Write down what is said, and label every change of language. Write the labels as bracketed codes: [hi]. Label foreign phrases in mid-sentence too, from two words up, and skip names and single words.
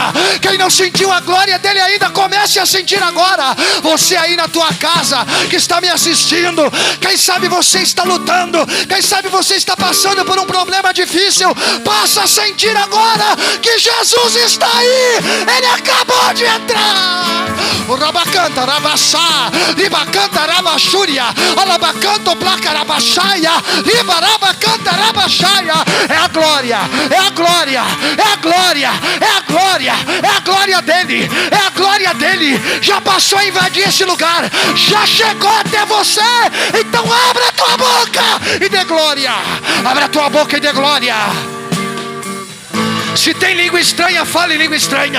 [pt] Quem não sentiu a glória dEle ainda, comece a sentir agora. Você aí na tua casa que está me assistindo, quem sabe você está lutando, quem sabe você está passando por um problema difícil, passa a sentir agora que Jesus está aí. Ele acabou de entrar. O rabacanta rabassá, ribacanta rabachúria, alabacanto placa rabachaia, ribarabacanta rabachaia. É a glória, é a glória, é a glória, é a glória, é a glória dEle, é a glória dEle. Já passou a invadir esse lugar, já chegou até você. Então abra a tua boca e dê glória. Abra a tua boca e dê glória. Se tem língua estranha, fale em língua estranha.